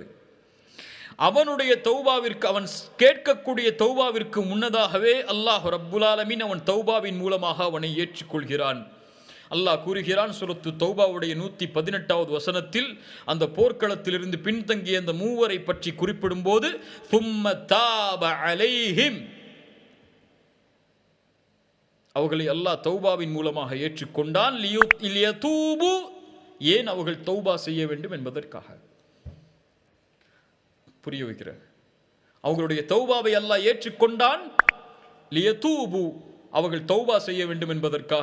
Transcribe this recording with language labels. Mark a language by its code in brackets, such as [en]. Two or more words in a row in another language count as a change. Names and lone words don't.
[ta] அவனுடைய தௌபாவிற்கு, அவன் கேட்கக்கூடிய தௌபாவிற்கு முன்னதாகவே அல்லாஹ் [ar] رب العالمين [ta] அவன் தௌபாவின் மூலமாக அவனை ஏற்றுக்கொள்கிறான். அல்லாஹ் கூறுகிறான் சூரத்து தௌபாவுடைய 118வது வசனத்தில், அந்த போர்க்களத்திலிருந்து பின்தங்கிய அந்த 3 பற்றி குறிப்பிடும் போது, [ar] ثُمَّ تَابَ عَلَيْهِمْ, [ta] அவர்களை அல்லாஹ் தௌபாவின் மூலமாக ஏற்றுக்கொண்டான். லியதூபு, ஏன் அவர்கள் தௌபா செய்ய வேண்டும் என்பதற்காக. புரிய வைக்கிறார். அவர்களுடைய தௌபாவை அல்லாஹ் ஏற்றுக்கொண்டான். லியதூபு, அவர்கள் தௌபா செய்ய வேண்டும் என்பதற்காக.